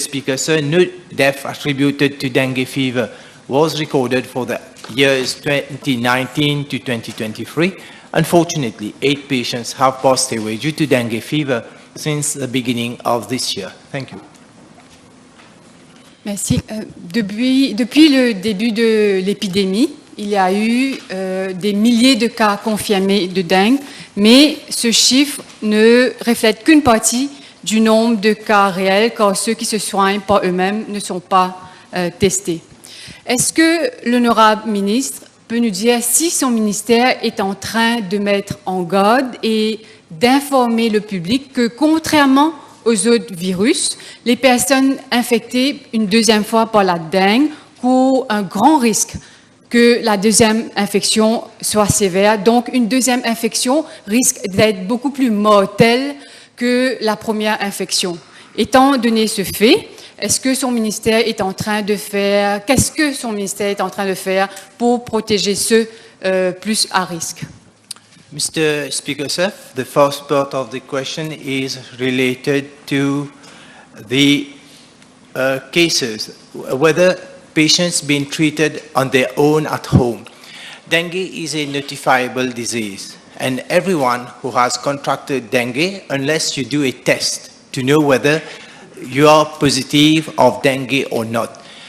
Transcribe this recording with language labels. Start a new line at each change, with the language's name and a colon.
English: Speaker, sir, no death attributed to dengue fever was recorded for the years 2019 to 2023. Unfortunately, 8 patients have passed away due to dengue fever since the beginning of this year. Thank you.
French: Merci. Depuis le début de l'épidémie, il y a eu des milliers de cas confirmés de dengue, mais ce chiffre ne reflète qu'une partie du nombre de cas réels, car ceux qui se soignent par eux-mêmes ne sont pas testés. Est-ce que l'honorable ministre peut nous dire si son ministère est en train de mettre en garde et d'informer le public que, contrairement aux autres virus, les personnes infectées une deuxième fois par la dengue courent un grand risque que la deuxième infection soit sévère. Donc, une deuxième infection risque d'être beaucoup plus mortelle que la première infection. Étant donné ce fait, est-ce que son ministère est en train de faire, qu'est-ce que son ministère est en train de faire pour protéger ceux plus à risque?
English: Mr. Speaker, sir, the first part of the question is related to the cases, whether patients being treated on their own at home. Dengue is a notifiable disease, and everyone who has contracted dengue, unless you do a test to know whether you are positive of dengue or not.